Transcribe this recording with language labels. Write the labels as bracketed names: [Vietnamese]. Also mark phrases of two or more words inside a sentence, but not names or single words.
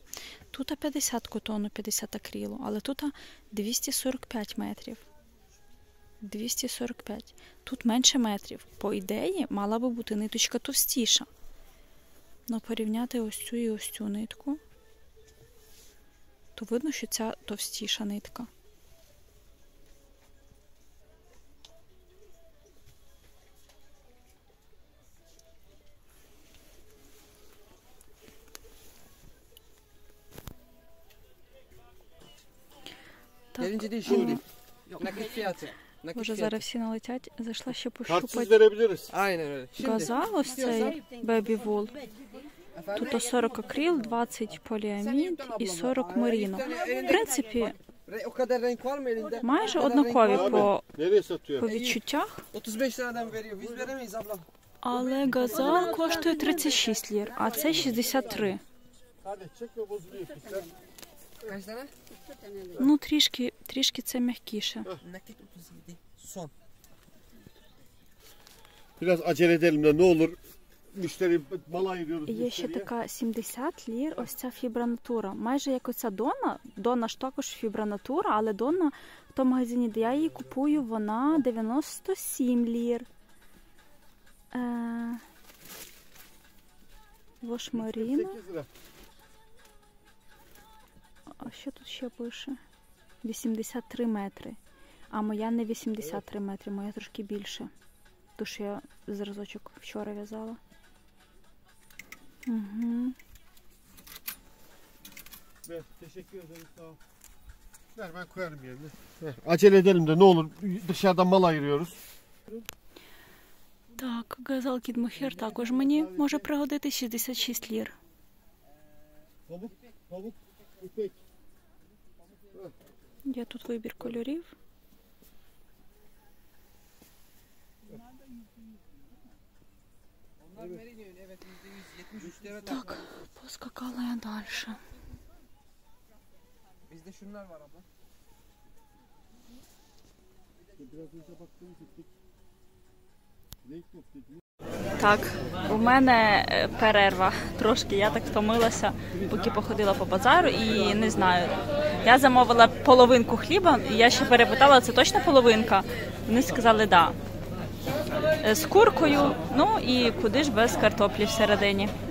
[Ukrainian] Тут 50 котону, 50 акрилу, але тут 245 метрів. 245. Тут менше метрів. По ідеї, мала би бути ниточка товстіша. Но порівняти ось цю і ось цю нитку, то видно, що ця товстіша нитка. [Turkish] Gelince de şimdi. Nakit fiyatı. [Ukrainian] Боже, зараз всі налетять. Зайшла ще [Turkish] Kartsız [Ukrainian] пощупати [Turkish] verebiliriz. Aynen öyle. Şimdi. [Ukrainian] газа, ось цей Baby Wool. Тут 40 акрил, 20 поліамід і 40 меріно. В принципі, [Turkish] O kadar renk var mı elinde? [Ukrainian] майже однакові по [Turkish] Nereye satıyor? [Ukrainian] відчуттях, [Turkish] 35 liradan veriyor. Biz veremeyiz abla. [Ukrainian] але газа коштує 36 лір, а це 63. [Turkish] Hadi çekme bozuluyor. Sen Kaç tane? [Ukrainian] Ну, трішки це м'якіше. [Turkish] Nakit 37. Son. biraz acele edelim de ne olur. Müşteri mal ayırıyoruz [Ukrainian] Є ще [Turkish] müşteriye. [Ukrainian] така 70 лір, ось ця фібранатура. Майже як оця Донна. Донна ж також фібранатура, але Донна в тому магазині, де я її купую, вона 97 лір. Вошмаріна. [Turkish] 8 lira. [Ukrainian] А що тут ще пише? 83 метри. А моя не 83 метри, моя трошки більше. Ту, що я зразочок вчора в'язала. Угу. [Turkish] Ver, teşekkür ederim. Sağ ol. Ver ben koyarım yerine. Ver. Acele edelim de ne olur. Dışarıdan mal ayırıyoruz. [Ukrainian] Так, газал Кід Мохер також мені може пригодити 66 лір. [Turkish] Pamuk, ipek. [Ukrainian] Є тут вибір кольорів. [Turkish] Onlar merino. Evet %173 lira. [Ukrainian] Так, поскакала я далі. [Turkish] Bizde şunlar var abla. Biraz önce baktığımız ipek [Ukrainian] Так, у мене перерва трошки, я так втомилася, поки походила по базару і не знаю. Я замовила половинку хліба, і я ще перепитала, це точно половинка? Вони сказали, да. З куркою, ну і куди ж без картоплі всередині.